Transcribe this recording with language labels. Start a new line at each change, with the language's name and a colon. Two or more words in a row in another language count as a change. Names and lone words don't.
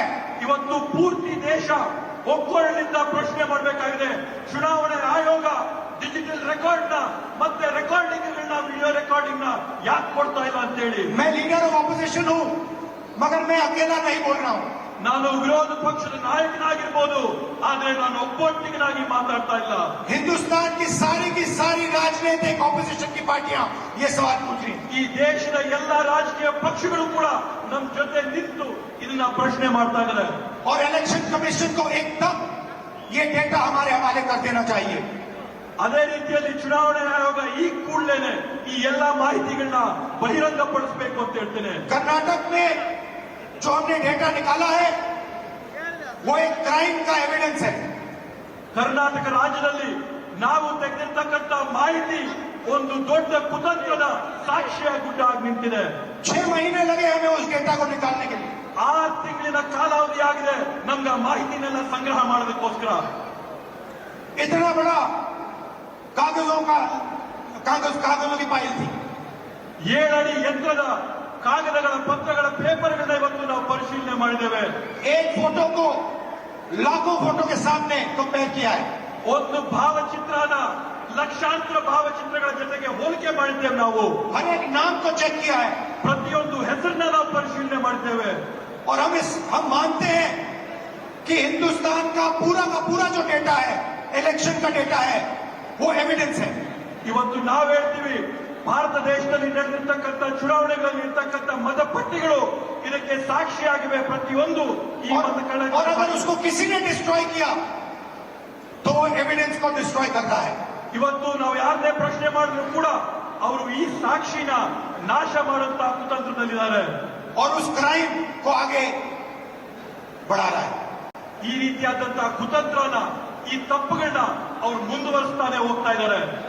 Kannada: ಇವತ್ತು ಪೂರ್ತಿ ದೇಶ ಒಕ್ಕೊರಲಿಂದ ಪ್ರಶ್ನೆ ಮಾಡಬೇಕಾಗಿದೆ. ಚುನಾವಣೆ ಆಯೋಗ
English: digital record
Kannada: ನ ಮತ್ತೆ ರೆಕಾರ್ಡಿಂಗ್
English: video recording
Kannada: ನ ಯಾಕೆ ಕೊಡ್ತಾ ಇಲ್ಲ ಅಂತ ಹೇಳಿ.
Hindi: मैं
English: leader of opposition
Hindi: हूं, मगर मैं अकेला नहीं बोल रहा हूं.
Kannada: ನಾನು ವಿರೋಧ ಪಕ್ಷದ ನಾಯಕನಾಗಿರ್ಬೋದು, ಆದ್ರೆ ನಾನು ಒಬ್ಬೊಟ್ಟಿಗನಾಗಿ ಮಾತಾಡ್ತಾ ಇಲ್ಲ.
Hindi: हिंदुस्तान की सारी राजनीतिक ऑपोजिशन की पार्टियां ये सवाल पूछ रही हैं.
Kannada: ಈ ದೇಶದ ಎಲ್ಲ ರಾಜಕೀಯ ಪಕ್ಷಗಳು ಕೂಡ ನಮ್ಮ ಜೊತೆ ನಿಂತು ಇದನ್ನ ಪ್ರಶ್ನೆ ಮಾಡ್ತಾ ಇದ್ದಾರೆ.
Hindi: और
English: election commission
Hindi: को एकदम ये डेटा हमारे हवाले कर देना चाहिए.
Kannada: ಅದೇ ರೀತಿಯಲ್ಲಿ ಚುನಾವಣಾ ಆಯೋಗ ಈ ಕೂಡಲೇ ಈ ಎಲ್ಲಾ ಮಾಹಿತಿಗಳನ್ನ ಬಹಿರಂಗಪಡಿಸಬೇಕು ಅಂತ ಹೇಳ್ತೇನೆ.
Hindi: कर्नाटक में जो हमने डेटा निकाला है वो एक क्राइम का एविडेंस है.
Kannada: ಕರ್ನಾಟಕ ರಾಜ್ಯದಲ್ಲಿ ನಾವು ತೆಗೆದಿರ್ತಕ್ಕಂಥ ಮಾಹಿತಿ ಒಂದು ದೊಡ್ಡ ಕುತಂತ್ರದ ಸಾಕ್ಷಿಯ ಗುಡ್ಡಾಗಿ ನಿಂತಿದೆ.
Hindi: 6 महीने लगे हमें उस डेटा को निकालने के लिए.
Kannada: 6 ತಿಂಗಳಿನ ಕಾಲಾವಧಿ ಆಗಿದೆ ನಮ್ಗೆ ಆ ಮಾಹಿತಿನೆಲ್ಲ ಸಂಗ್ರಹ ಮಾಡೋದಕ್ಕೋಸ್ಕರ.
Hindi: इतना बड़ा कागजों की फाइल थी.
Kannada: 7 ಅಡಿ ಎತ್ತರದ ಕಾಗದಗಳ ಪತ್ರಗಳ ಪೇಪರ್ಗಳನ್ನ ಇವತ್ತು ನಾವು ಪರಿಶೀಲನೆ ಮಾಡಿದ್ದೇವೆ.
Hindi: एक फोटो को लाखों फोटो के सामने कंपेयर किया है.
Kannada: ಒಂದು ಭಾವಚಿತ್ರನ ಲಕ್ಷಾಂತರ ಭಾವಚಿತ್ರಗಳ ಜೊತೆಗೆ ಹೋಲಿಕೆ ಮಾಡಿದ್ದೇವೆ. ನಾವು
Hindi: हर एक नाम को चेक किया है.
Kannada: ಪ್ರತಿಯೊಂದು ಹೆಸರನ್ನ ನಾವು ಪರಿಶೀಲನೆ ಮಾಡಿದ್ದೇವೆ.
Hindi: और हम मानते हैं कि हिंदुस्तान का पूरा जो डेटा है, इलेक्शन का डेटा है, वो एविडेंस है।
Kannada: ಇವತ್ತು ನಾವು ಹೇಳ್ತೀವಿ ಭಾರತ ದೇಶದಲ್ಲಿ ನಡೆದಿರ್ತಕ್ಕಂಥ ಚುನಾವಣೆಗಳಲ್ಲಿ ಇರ್ತಕ್ಕಂಥ ಮತಪಟ್ಟಿಗಳು ಇದಕ್ಕೆ ಸಾಕ್ಷಿಯಾಗಿವೆ ಪ್ರತಿಯೊಂದು ಈ ಮತಗಳ
Hindi: और अगर उसको किसी ने डिस्ट्रॉय किया तो वो एविडेंस को डिस्ट्रॉय करता है।
Kannada: ಇವತ್ತು ನಾವು ಯಾರನ್ನೇ ಪ್ರಶ್ನೆ ಮಾಡಿದ್ರು ಕೂಡ ಅವರು ಈ ಸಾಕ್ಷಿನ ನಾಶ ಮಾಡುವಂತಹ ಕುತಂತ್ರದಲ್ಲಿದ್ದಾರೆ
Hindi: और उस क्राइम को आगे बढ़ा रहा है।
Kannada: ಈ ರೀತಿಯಾದಂತಹ ಕುತಂತ್ರನ ಈ ತಪ್ಪುಗಳನ್ನ ಅವರು ಮುಂದುವರಿಸ್ತಾನೆ ಹೋಗ್ತಾ ಇದ್ದಾರೆ।